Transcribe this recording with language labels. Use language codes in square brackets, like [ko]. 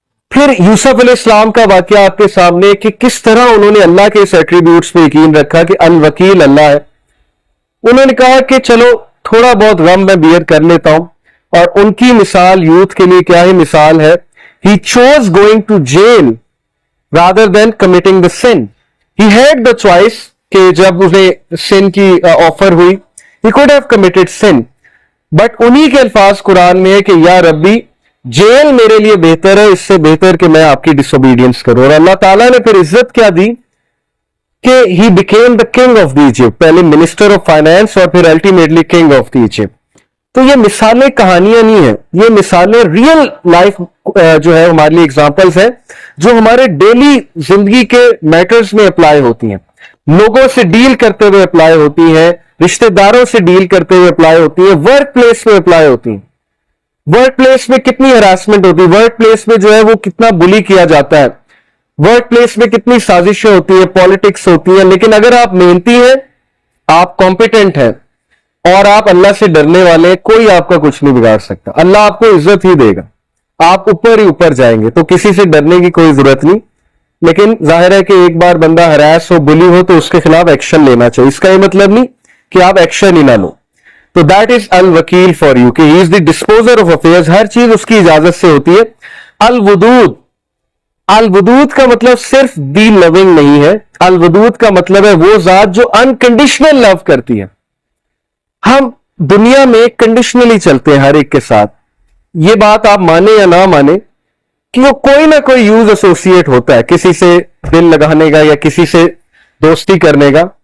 [ur] پھر یوسف علیہ السلام کا واقعہ آپ کے سامنے کہ کس طرح انہوں نے اللہ کے اس ایٹریبیوٹس پہ یقین رکھا کہ الوکیل اللہ ہے. انہوں نے کہا کہ چلو تھوڑا بہت غم میں بیئر کر لیتا ہوں. اور ان کی مثال یوتھ کے لیے کیا ہی مثال ہے. [en] He chose going to jail rather than committing the sin. He had the choice [ur] کہ جب انہیں sin کی آفر ہوئی, [en] he could have committed sin. But [ur] انہی کے الفاظ قرآن میں ہے کہ یا ربی جیل میرے لیے بہتر ہے, اس سے بہتر کہ میں آپ کی ڈس اوبیڈینس کروں. اور اللہ تعالیٰ نے پھر عزت کیا دی کہ [en] he became the king of the Egypt, [ur] پہلے منسٹر آف فائنانس اور پھر ultimately king of the Egypt. تو یہ مثالیں کہانیاں نہیں ہیں, یہ مثالیں ریئل لائف جو ہے ہمارے لیے ایگزامپلز ہیں جو ہمارے ڈیلی زندگی کے میٹرز میں اپلائی ہوتی ہیں, لوگوں سے ڈیل کرتے ہوئے اپلائی ہوتی ہیں, رشتہ داروں سے ڈیل کرتے ہوئے اپلائی ہوتی ہیں, ورک پلیس میں اپلائی ہوتی ہیں. ورک پلیس میں کتنی ہراسمنٹ ہوتی ہے, ورک پلیس میں جو ہے وہ کتنا بلی کیا جاتا ہے, ورک پلیس میں کتنی سازشیں ہوتی ہیں, پالیٹکس ہوتی ہیں. لیکن اگر آپ محنتی ہیں, آپ کمپیٹنٹ ہیں اور آپ اللہ سے ڈرنے والے ہیں, کوئی آپ کا کچھ نہیں بگاڑ سکتا. اللہ آپ کو عزت ہی دے گا, آپ اوپر ہی اوپر جائیں گے. تو کسی سے ڈرنے کی کوئی ضرورت نہیں. لیکن ظاہر ہے کہ ایک بار بندہ ہراس ہو, بلی ہو تو اس کے خلاف ایکشن لینا چاہیے. اس کا یہ مطلب نہیں کہ آپ ایکشن ہی نہ لو. [en] تو that is الوکیل for you کہ he is the disposer of affairs. [ur] ہر چیز اس کی اجازت سے ہوتی ہے. الودود, الودود کا مطلب صرف دی لونگ نہیں ہے. الودود کا مطلب ہے وہ ذات جو انکنڈیشنل لو کرتی ہے. ہم دنیا میں کنڈیشنلی چلتے ہیں ہر ایک کے ساتھ. یہ بات آپ مانے یا نہ مانے کہ وہ کوئی نہ کوئی یوز ایسوسیٹ ہوتا ہے, کسی سے دل لگانے کا یا کسی سے دوستی کرنے کا.